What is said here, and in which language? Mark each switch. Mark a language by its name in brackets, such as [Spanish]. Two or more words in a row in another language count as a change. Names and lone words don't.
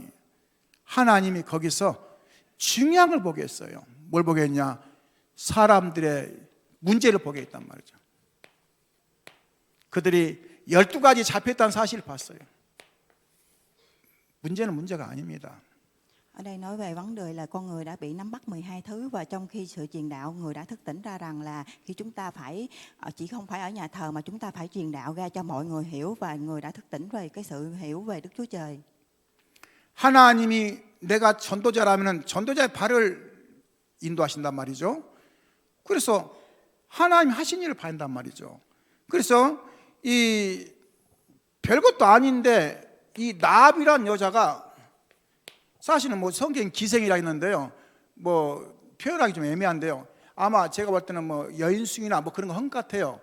[Korean] 하나님이 거기서 중요한 걸 보게 했어요. 뭘 보게 했냐? 사람들의 문제를 보게 했단 말이죠. 그들이 12가지 잡혔다는 사실을 봤어요. 문제는 문제가 아닙니다. [Vietnamese] Ở đây nói về vấn đề là con người đã bị nắm bắt 12 thứ, và trong khi sự truyền đạo, người đã thức tỉnh ra rằng là khi chúng ta phải chỉ không phải ở nhà thờ mà chúng ta phải truyền đạo ra cho mọi người hiểu, và người đã thức tỉnh về cái sự hiểu về Đức Chúa Trời. [Korean] 하나님이 내가 전도자라면 전도자의 발을 인도하신단 말이죠. 그래서 하나님 하신 일을 봐야 말이죠. 그래서 이 별것도 아닌데 이 나압이란 여자가 사실은 뭐 성경 기생이라 했는데요, 뭐 표현하기 좀 애매한데요, 아마 제가 볼 때는 뭐 여인숙이나 뭐 그런 거 한 것 같아요.